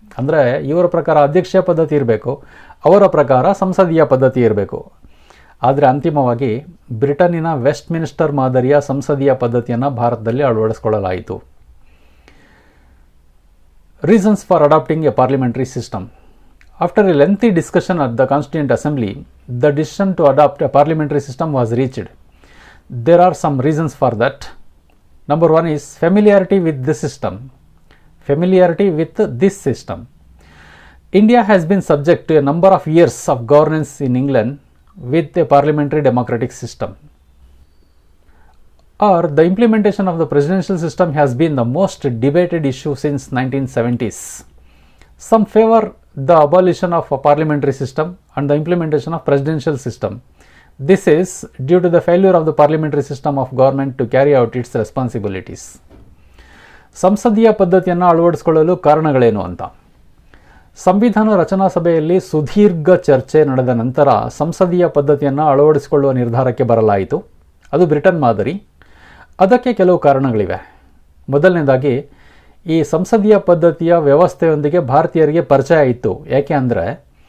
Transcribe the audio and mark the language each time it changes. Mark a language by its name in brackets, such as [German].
[Kannada] ಅಂದರೆ ಇವರ ಪ್ರಕಾರ ಅಧ್ಯಕ್ಷೀಯ ಪದ್ಧತಿ ಇರಬೇಕು, ಅವರ ಪ್ರಕಾರ ಸಂಸದೀಯ ಪದ್ಧತಿ ಇರಬೇಕು. ಆದರೆ ಅಂತಿಮವಾಗಿ ಬ್ರಿಟನ್ನಿನ ವೆಸ್ಟ್ ಮಿನಿಸ್ಟರ್ ಮಾದರಿಯ ಸಂಸದೀಯ ಪದ್ಧತಿಯನ್ನು ಭಾರತದಲ್ಲಿ ಅಳವಡಿಸಿಕೊಳ್ಳಲಾಯಿತು. [English] Reasons for adopting a parliamentary system. After a lengthy discussion at the Constituent Assembly, the decision to adopt a parliamentary system was reached. There are some reasons for that. Number one is familiarity with this system. Familiarity with this system. India has been subject to a number of years of governance in England with a parliamentary democratic system. Or the implementation of the presidential system has been the most debated issue since 1970s. Some favor the abolition of a parliamentary system and the implementation of presidential system. This is due to the failure of the parliamentary system of government to carry out its responsibilities. [Kannada] ಸಂಸದೀಯ ಪದ್ಧತಿಯನ್ನು ಅಳವಡಿಸಿಕೊಳ್ಳಲು ಕಾರಣಗಳೇನು ಅಂತ. ಸಂವಿಧಾನ ರಚನಾ ಸಭೆಯಲ್ಲಿ ಸುದೀರ್ಘ ಚರ್ಚೆ ನಡೆದ ನಂತರ ಸಂಸದೀಯ ಪದ್ಧತಿಯನ್ನು ಅಳವಡಿಸಿಕೊಳ್ಳುವ ನಿರ್ಧಾರಕ್ಕೆ ಬರಲಾಯಿತು. ಅದು ಬ್ರಿಟನ್ ಮಾದರಿ. ಅದಕ್ಕೆ ಕೆಲವು ಕಾರಣಗಳಿವೆ. ಮೊದಲನೇದಾಗಿ ಈ ಸಂಸದೀಯ ಪದ್ಧತಿಯ ವ್ಯವಸ್ಥೆಯೊಂದಿಗೆ ಭಾರತೀಯರಿಗೆ ಪರಿಚಯ ಇತ್ತು. ಯಾಕೆ ಅಂದರೆ